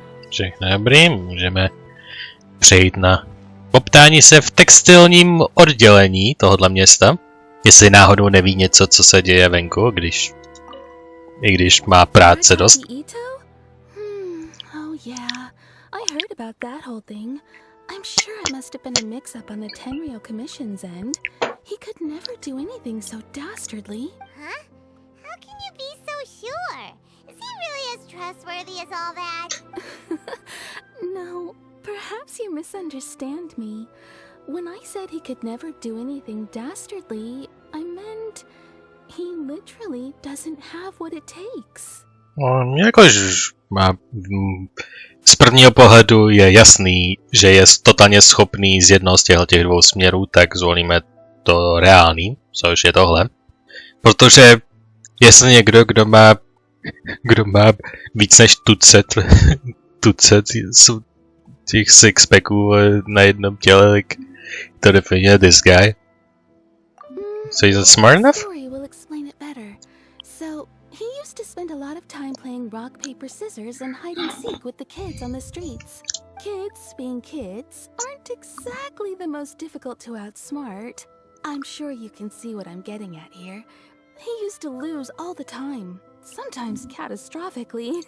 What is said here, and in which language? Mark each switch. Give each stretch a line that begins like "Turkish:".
Czech: Všechno dobrý, můžeme přejít na poptání se v textilním oddělení tohohle města. Jestli náhodou neví něco, co se děje venku, i když má práce dost.
English: Oh yeah, I heard about that whole thing. I'm sure it must have been a mix-up on the Tenryou Commission's end. He could never do anything so dastardly. Huh? How can you be so sure? Is he really as trustworthy as all that. No, perhaps you misunderstand me. When I said he could never do anything dastardly, I meant he literally doesn't have what it takes.
Czech: Jakož má... Z prvního pohledu je jasný, že je totálně schopný z jednoho z těch dvou směrů, tak zvolíme to reálný, což je tohle. Protože jestli někdo, kdo má víc než tucet těch sixpacků na jednom těle, tak to definuje
English: this guy. So he's smart enough? Historie will explain it better. So, he used to spend a lot of time playing rock, paper, scissors and hide and seek with the kids on the streets. Kids, being kids, aren't exactly the most difficult to outsmart. I'm sure you can see what I'm getting at here. He used to lose all the time, sometimes catastrophically.